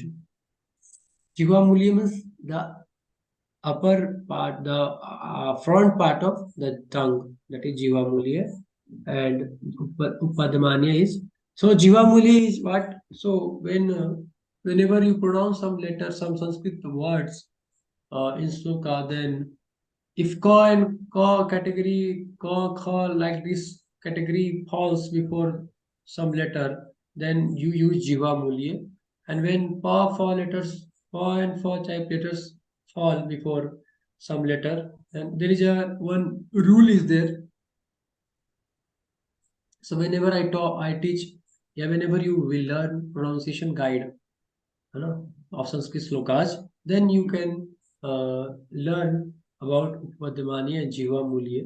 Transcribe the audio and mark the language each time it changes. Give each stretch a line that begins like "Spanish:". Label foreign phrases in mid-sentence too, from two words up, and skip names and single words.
English: Jiva Mulya means the upper part, the front part of the tongue, that is Jiva Mulya, and Upadmaniya is. So Jiva Mulya is what? So whenever you pronounce some letters, some Sanskrit words in sloka, then if ka and ka category, ka, kha, like this category falls before some letter, then you use Jiva Mulya. And when pa, fa letters, pa and fa type letters fall before some letter, then there is one rule is there. So whenever I teach, yeah, whenever you will learn pronunciation guide of Sanskrit slokas, then you can learn about Upadmani and Jiva Mulya.